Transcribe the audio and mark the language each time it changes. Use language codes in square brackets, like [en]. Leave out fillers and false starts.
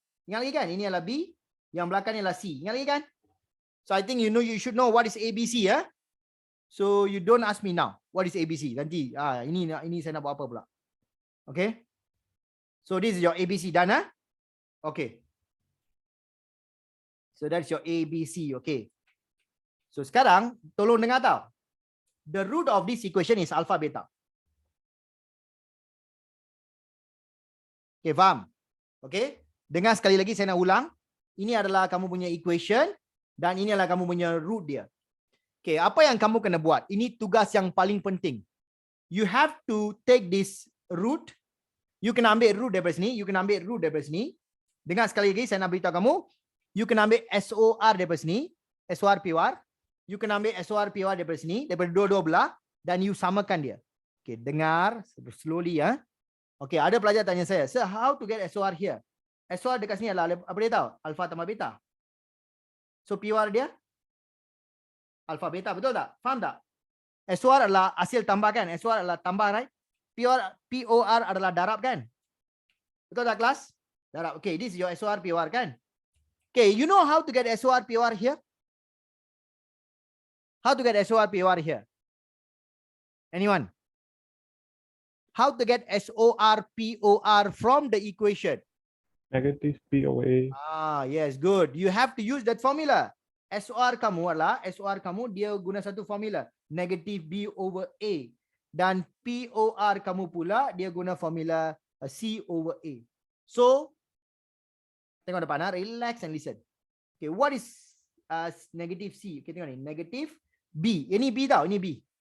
[ms] Ingat lagi kan? Ini adalah B. Yang belakang ni adalah C. Ingat lagi kan? [en] So I think you should know what is ABC ya. So you don't ask me now what is ABC. [ms] Nanti ini saya nak buat apa pula. Okay? [en] So this is your ABC done ah? Okay. So that's your ABC, okay. [ms] So sekarang tolong dengar tau. [en] The root of this equation is alpha beta. [ms] Okay, faham? Okay. Dengar sekali lagi saya nak ulang. Ini adalah kamu punya equation dan ini adalah kamu punya root dia. Okay, apa yang kamu kena buat? Ini tugas yang paling penting. [en] You have to take this root. [ms] You kena ambil root daripada sini. You kena ambil root daripada sini. Dengar sekali lagi, saya nak beritahu kamu. You kena ambil SOR daripada sini. SOR POR. You kena ambil SOR POR daripada sini. Daripada dua-dua belah. Dan you samakan dia. Okay, dengar. Slowly ya. Okay, ada pelajar tanya saya. Sir, [en] how to get SOR here? [ms] SOR dekat sini adalah, apa dia tahu? Alpha tambah beta. So POR dia? Alpha beta, betul tak? Faham tak? SOR adalah hasil tambah kan? SOR adalah tambah, right? POR adalah darab kan? Betul tak kelas? Darab. [en] Okay, this is your SOR POR kan? Okay, you know how to get SOR POR here? How to get SOR POR here? Anyone? How to get SOR POR from the equation? Negative POA. Yes, good. You have to use that formula. [ms] SOR kamu adalah, SOR kamu dia guna satu formula. Negative B over A. Dan POR kamu pula dia guna formula C over A. So, tengok depan, [en] relax and listen. [ms] Okay, [en] what is negative C? [ms] Okay, tengok ni. Negative B. Ini B tau, ini B.